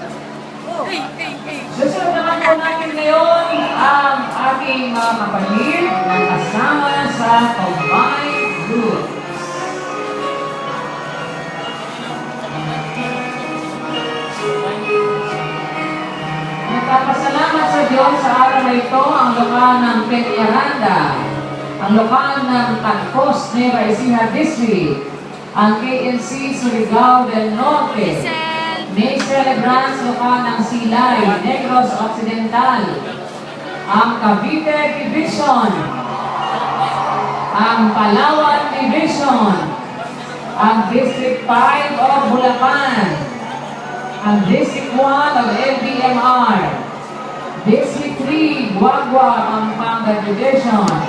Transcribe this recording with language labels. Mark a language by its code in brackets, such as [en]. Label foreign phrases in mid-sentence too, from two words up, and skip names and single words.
[tl] Susunod naman po natin ngayon ang ating mga kapatid na kasama sa [en] combined group. [tl] Nagpapasalamat sa Diyos sa araw na ito ang lokal ng Peñaranda, ang lokal ng Tagpos Nueva Ecija District, ang KNC Surigao del Norte, may celebrants lokal ng Silay, Negros Occidental, ang Cavite Division, ang Palawan Division, ang District 5 of Bulacan, ang District 1 of LBMR, District 3, Guagua, Pampanga Division,